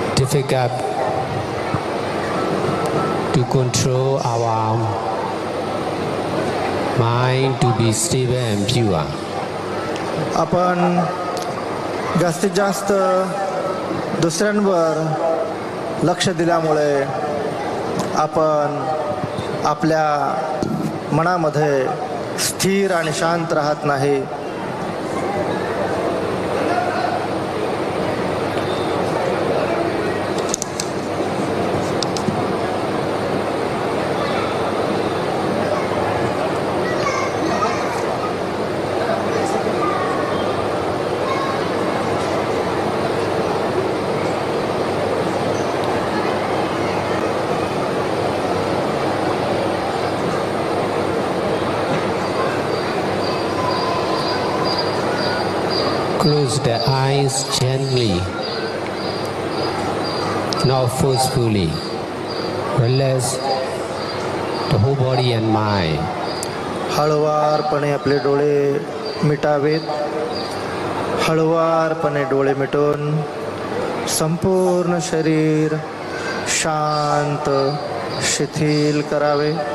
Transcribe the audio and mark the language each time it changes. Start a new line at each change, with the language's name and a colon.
English: difficult to control our mind to be stable and pure.
Marathi: आपण जास्तीत जास्त दुसऱ्यांवर लक्ष दिल्यामुळे आपण आपल्या मनामध्ये स्थिर आणि शांत राहत नाही.
English: Close the eyes gently, not forcefully. Relax the whole body and mind.
Marathi: हळुवारपणे आपले डोळे मिटावेत. हळुवारपणे डोळे मिटून संपूर्ण शरीर शांत शिथिल करावे.